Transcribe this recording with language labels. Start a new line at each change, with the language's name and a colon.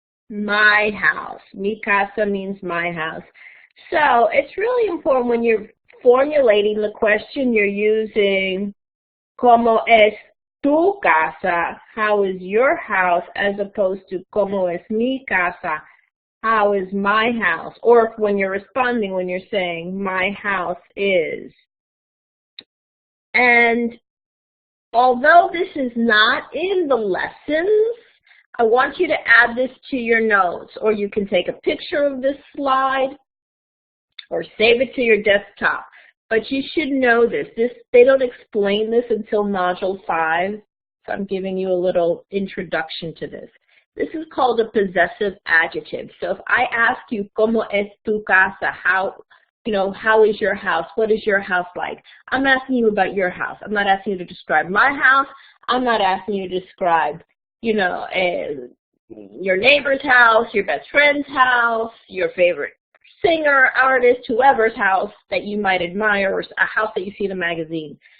English: My house.
Spanish: Mi casa
English: means my house. So it's really important when you're formulating the question, you're using
Spanish: ¿Cómo es tu casa?
English: How is your house? As opposed to
Spanish: ¿Cómo es mi casa?
English: How is my house? Or when you're responding, when you're saying my house is. And although this is not in the lessons, I want you to add this to your notes, or you can take a picture of this slide or save it to your desktop. But you should know this. They don't explain this until Module 5, so I'm giving you a little introduction to this. This is called a possessive adjective. So if I ask you,
Spanish: ¿Cómo es tu casa?
English: How is your house? What is your house like? I'm asking you about your house. I'm not asking you to describe my house. I'm not asking you to describe your neighbor's house, your best friend's house, your favorite singer, artist, whoever's house that you might admire, or a house that you see in a magazine.